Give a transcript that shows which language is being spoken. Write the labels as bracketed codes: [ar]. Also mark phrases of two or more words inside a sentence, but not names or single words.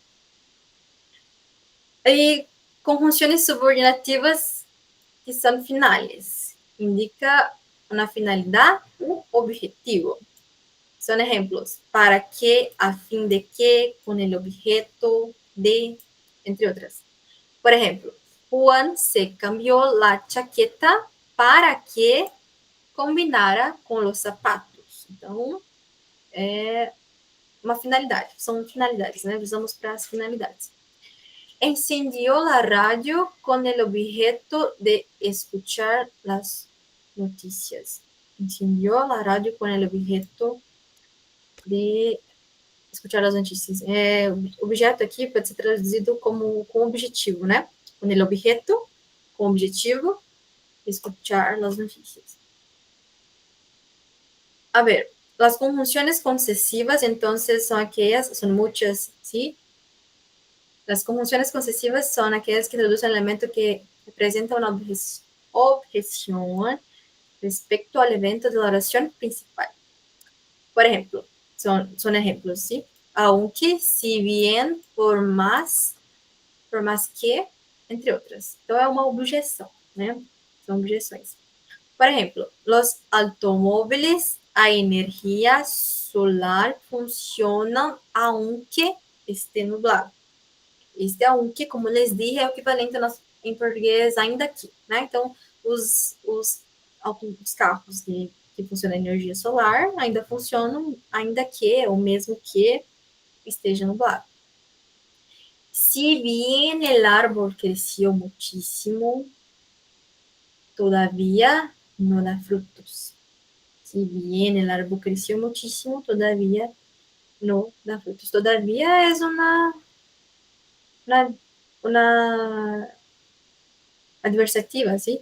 [pt] E conjunções subordinativas que são finales. Indica uma finalidade, um objetivo. São exemplos. Para que, a fim de que, com o objeto de, entre outras. Por exemplo, [es] Juan se cambió la chaqueta para que combinara [pt] com os sapatos. Então, é uma finalidade. São finalidades, né? Usamos para as finalidades. [es] Encendió la radio con el objeto de escuchar las noticias. Encendió la radio con el objeto de escuchar [pt] as notícias. Objeto aqui pode ser traduzido como com objetivo, né? Com [es] el objeto, [pt] com objetivo, escuchar as notícias. [es] A ver, las conjunciones concesivas, entonces, son muchas, ¿sí? Las conjunciones concesivas son aquellas que traducen el elemento que representa una objeción respecto al evento de la oración principal. Por ejemplo, son ejemplos, ¿sí? Aunque, si bien, por más que, entre otras. [pt] Então, é uma objeção, né? São objeções. [es] Por ejemplo, los automóviles a energía solar funcionan aunque esté nublado. Este aunque, como les dije, [pt] é o equivalente em português ainda aqui, né? Então, os carros de que funciona a energia solar, ainda funcionam, ainda que, ou mesmo que esteja nublado. [es] Si bien el árbol creció muchísimo, todavía no da frutos. Si bien el árbol creció muchísimo, todavía no da frutos. Todavía es una adversativa, ¿sí?